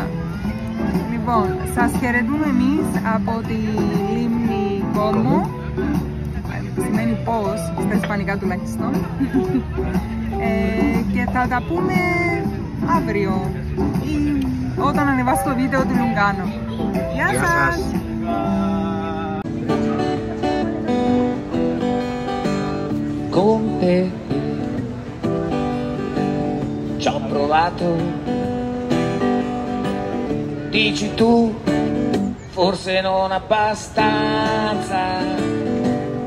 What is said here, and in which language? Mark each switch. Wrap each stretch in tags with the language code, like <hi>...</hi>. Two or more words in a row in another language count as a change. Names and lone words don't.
<el>Λοιπόν, σας χαιρετούμε εμείς από τη λίμνη Κόμο. Σημαίνει πώς, στα ισπανικά τουλάχιστον. Και θα τα πούμε αύριο ή όταν ανεβάσω το βίντεο του Λουγκάνο. Γεια σας!</el> <it>Con te ci ho provato, dici tu, forse non abbastanza.</it>